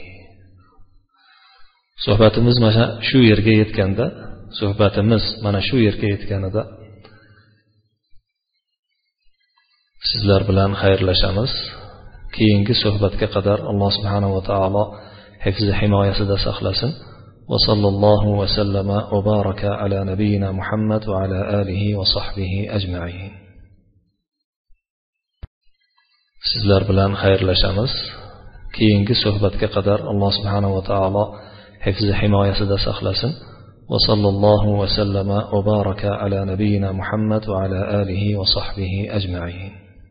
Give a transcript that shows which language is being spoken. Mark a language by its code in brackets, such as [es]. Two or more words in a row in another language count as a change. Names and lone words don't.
[uz] Suhbatimiz mana shu yerga yetganida sizlar bilan xayrlashamiz. Keyingi suhbatga qadar Alloh [ar] سبحانه وتعالى [uz] hifzi himoyasida saqlasin. [ar] وصلى الله وسلم وبارك على نبينا محمد وعلى آله وصحبه أجمعين. [uz] Sizlar bilan xayrlashamiz. Keyingi suhbatga qadar Alloh [ar] سبحانه وتعالى [uz] hifzi himoyasida saqlasin. [ar] وصلى الله وسلم وبارك على نبينا محمد وعلى آله وصحبه أجمعين.